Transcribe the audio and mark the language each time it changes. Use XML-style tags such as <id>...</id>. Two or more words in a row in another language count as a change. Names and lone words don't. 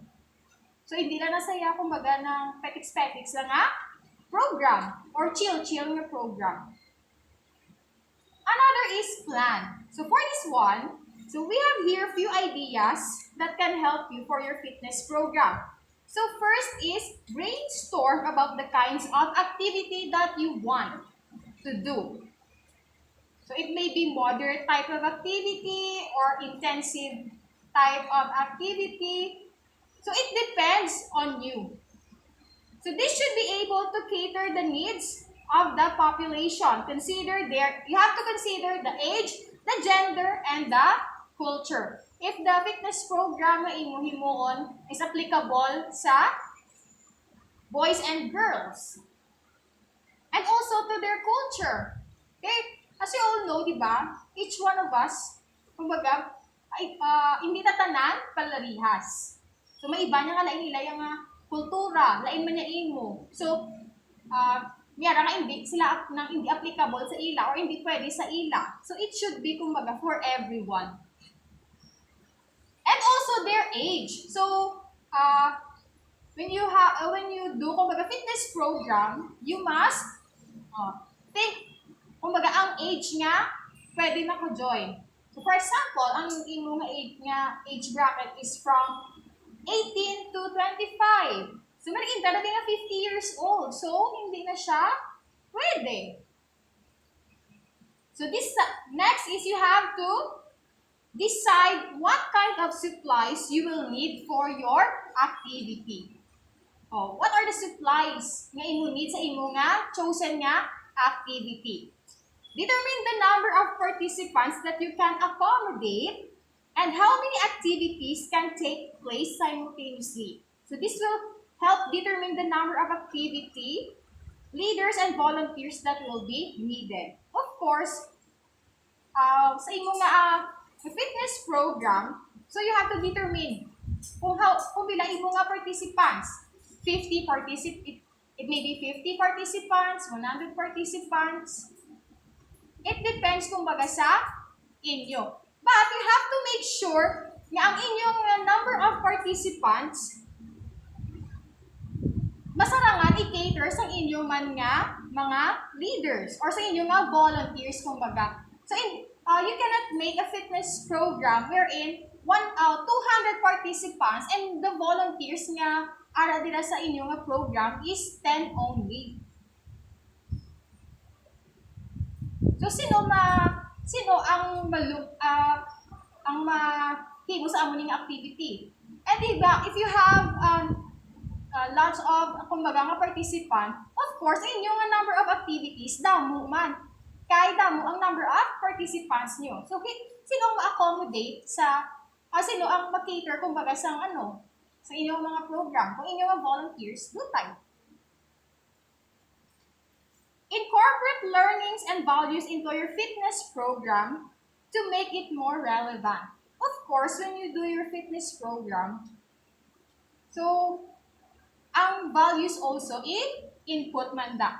<hil>So, hindi na nasaya, kumbaga, ng petiks-petiks lang nga program or</hil> <en>chill-chill nga program. Another is plan. So, for this one, so we have here a few ideas that can help you for your fitness program. So, first is brainstorm about the kinds of activity that you want to do. So, it may be moderate type of activity or intensive type of activity. So it depends on you. So this should be able to cater the needs of the population. You have to consider the age, the gender, and the culture. If the fitness program</en> <hil>na himuon</hil> <en>is applicable sa boys and girls. And also to their culture. Okay? As you all know,</en> <tl>di ba?</tl> <en>Each one of us,</en> <hil>kumbaga, hindi tatanan palarihas. So, may iba niya nga lain nila yung kultura, lain man niya imo. So, miyara nga hindi sila hindi applicable sa ila or hindi pwede sa ila.</hil> <en>So, it should be, kumbaga, for everyone. And also their age. So, when you do, kumbaga, fitness program, you must think,</en> <hil>kumbaga, ang age nga, pwede na ko join.</hil> <en>So, for example,</en> <hil>ang imo nga</hil> <en>age bracket is from 18 to 25. So,</en> <hil>mariin talaga nga 50 years old. So, hindi na siya pwede.</hil> <en>So, next is you have to decide what kind of supplies you will need for your activity. What are the supplies</en> <hil>nga imo</hil> <en>need</en> <hil>sa imo nga</hil> <en>chosen nga activity? Determine the number of participants that you can accommodate and how many activities can take place simultaneously. So this will help determine the number of activity, leaders, and volunteers that will be needed. Of course,</en> <hil>sa imong</hil> <en>fitness program, so you have to determine</en> <hil>kung bilang imong</hil> <en>participants. 50 participants, it may be 50 participants, 100 participants. It depends</en> <hil>kumbaga sa inyo.</hil> <en>But you have to make sure</en> <hil>na ang inyong</hil> <en>number of participants</en> <hil>masarangan i-cater sa inyong man nga mga</hil> <en>leaders or</en> <hil>sa inyong nga</hil> <en>volunteers kumbaga. So you cannot make a fitness program wherein 200 participants and the volunteers</en> <hil>nga ara dira sa inyong nga</hil> <en>program is 10 only.</en> <hil>So sino ang mahimo sa amo ning activity?</hil> <en>And diba, if you have lots of</en> <hil>kumbaga nga</hil> <en>participant, of course,</en> <hil>inyong nga</hil> <en>number of activities</en> <hil>damo man. Kaya damo ang number of participants nyo. So sino ang ma-accommodate sino ang ma-cater kumbaga sa inyong mga program? Kung inyong mga volunteers, do tayo.</hil> <en>Incorporate learnings and values into your fitness program to make it more relevant. Of course, when you do your fitness program, so, ang values also input</en> <hil>man da.</hil>